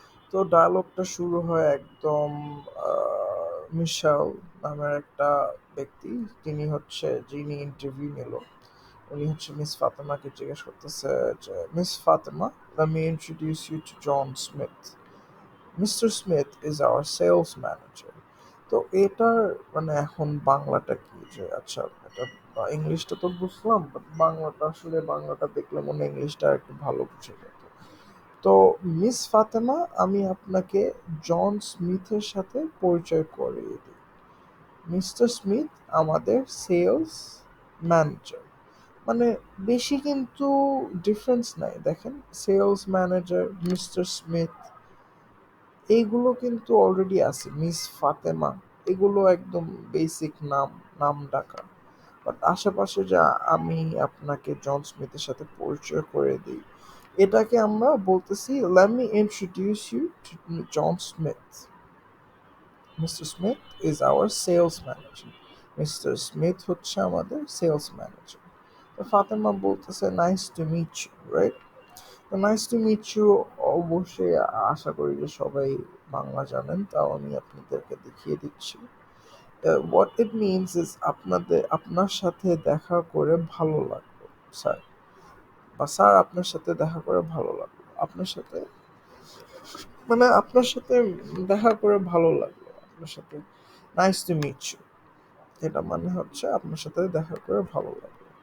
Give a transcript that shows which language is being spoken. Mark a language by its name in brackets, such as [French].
[Bangla] তো ডায়ালগটা শুরু হয় একদম মিশেল নামের একটা ব্যক্তি, যিনি ইন্টারভিউ নিল, উনি হচ্ছে মিস ফাতেমাকে জিজ্ঞেস করতেছে যে miss Fatema, [English] let me introduce you to John Smith. Mr. Smith is our sales manager. [Bangla] তো এটার মানে এখন বাংলাটা কি, যে আচ্ছা এটা ইংলিশটা তো বুঝলাম, বাট বাংলাটা দেখলে মনে হয় ইংলিশটা একটু ভালো বুঝে যেত। তো মিস ফাতেমা, আমি আপনাকে জন স্মিথের সাথে পরিচয় করিয়ে দিই। মিস্টার স্মিথ আমাদের সেলস ম্যানেজার। মানে বেশি কিন্তু ডিফারেন্স নাই, দেখেন, সেলস ম্যানেজার, মিস্টার স্মিথ, এইগুলো কিন্তু অলরেডি আছে। মিস ফাতেমা, এগুলো একদম বেসিক নাম, নাম ডাকা। বাট আশেপাশে যা আমি আপনাকে জন স্মিথের সাথে পরিচয় করে দিই, এটাকে আমরা বলতেছি [English] let me introduce you to John Smith. Mr. Smith is our sales manager. Mr. [Bangla] Smith হচ্ছে আমাদের সেলস ম্যানেজার। তো ফাতেমা বলতেছে [English] nice to meet you, [Bangla] right? তো [English] nice to meet you [Bangla] অবশ্যই আশা করি যে সবাই বাংলা জানেন, তাও আমি আপনাদেরকে দেখিয়ে দিচ্ছি। [English] what it means is [Bangla] আপনার সাথে দেখা করে ভালো লাগলো স্যার, বা স্যার আপনার সাথে দেখা করে ভালো লাগলো, আপনার সাথে, মানে আপনার সাথে দেখা করে ভালো লাগলো, আপনার সাথে [English] nice to meet you, [Bangla] এটা মানে হচ্ছে আপনার সাথে দেখা করে ভালো লাগলো।